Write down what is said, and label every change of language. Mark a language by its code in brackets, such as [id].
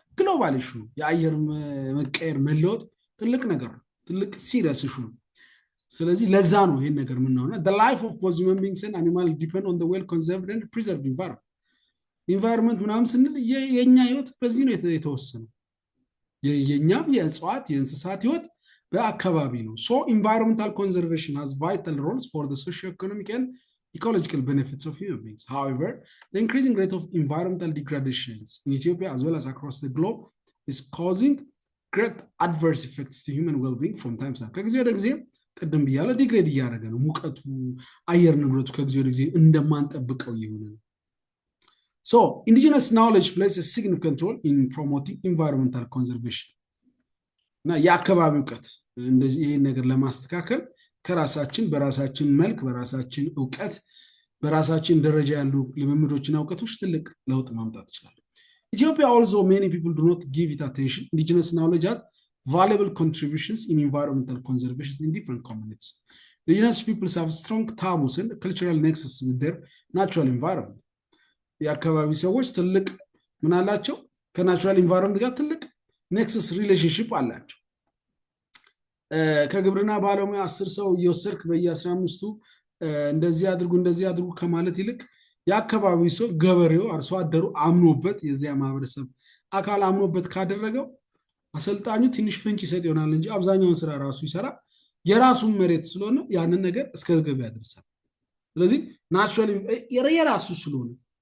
[am] ግሎባል ኢሹ ነው። የአየር መቀየር መለወጥ ትልቅ ነገር ነው። ትልቅ ሲሪየስ ኢሹ ነው። ስለዚህ ለዛ ነው ይሄን ነገር የምናውና [en] the life of both human beings and animal depend on the well conserved and preserved environment [am] ምናምን ስንል የኛ ህይወት በዚህ ነው የተወሰነው። የኛም የእጽዋት የእንስሳት ህይወት በአካባቢ ነው። [en] so environmental conservation has vital roles for the socio-economic and ecological benefits of human beings. However, the increasing rate of environmental degradations in Ethiopia as well as across the globe is causing great adverse effects to human well-being from time to time። [am] ከጊዜ ወደ ጊዜ ቀደም ብያለ ዲግሬድ እያደረገ ነው። ሙቀቱ አየር ንብረቱ ከጊዜ ወደ ጊዜ እንደማንጠብቀው ይሆነ ነው። [en] So indigenous knowledge plays a significant role in promoting environmental conservation። [am] እና የአካባቢ እውቀት እንደዚህ ይሄን ነገር ለማስተካከል ከራሳችን በራሳችን መልክ በራሳችን እውቀት በራሳችን ደረጃ ያሉ ልምምዶችና እውቀቶች ትልቅ ለውጥ ማምጣት ይችላል። [en] Ethiopia also many people do not give it attention. Indigenous knowledge has valuable contributions in environmental conservation in different communities. Indigenous peoples have strong taboos and cultural nexus with their natural environment. [am] የአካባቢ ሰዎች ትልቅ ምን አላቸው? ከናቹራል ኢንቫይሮንመንት ጋር ትልቅ ኔክሰስ ሪሌሽንሺፕ አላቸው። ከግብርና ባለሙያ 10 ሰው እየወሰድክ በየ15ቱ እንደዚህ አድርጉ ከማለት ይልቅ የአካባቢ ሰው ገበሬው አርሶ አደሩ አምኖበት የዚያ ማህበረሰብ አካል አምኖበት ካደረገው አሰልጣኙ ትንሽ ፍንጭ ይሰጥ ይሆናል እንጂ አብዛኛውን ስራ ራሱ ይሰራ የራሱን መሬት ስለሆነ ያንን ነገር እስከ ገበያ ያደርሳል። ስለዚህ ናቹራሊ የራሱ ስለሆነ